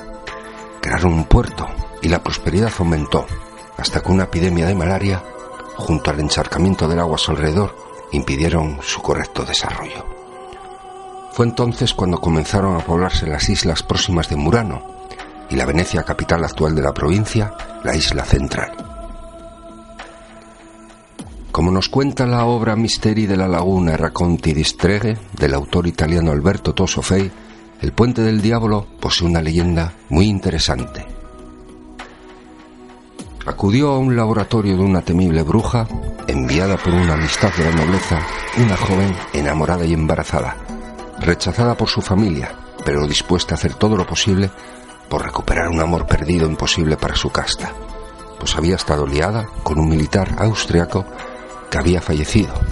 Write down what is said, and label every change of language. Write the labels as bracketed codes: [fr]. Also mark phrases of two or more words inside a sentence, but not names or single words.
[es] Crearon un puerto y la prosperidad aumentó, hasta que una epidemia de malaria, junto al encharcamiento del agua a su alrededor, impidieron su correcto desarrollo. Fue entonces cuando comenzaron a poblarse las islas próximas de Murano y la Venecia, capital actual de la provincia, la isla central. Como nos cuenta la obra Misteri della Laguna e racconti di streghe del autor italiano Alberto Tosofei, el Puente del Diablo posee una leyenda muy interesante. Acudió a un laboratorio de una temible bruja, enviada por una amistad de la nobleza, una joven enamorada y embarazada, rechazada por su familia, pero dispuesta a hacer todo lo posible por recuperar un amor perdido imposible para su casta, pues había estado liada con un militar austriaco que había fallecido.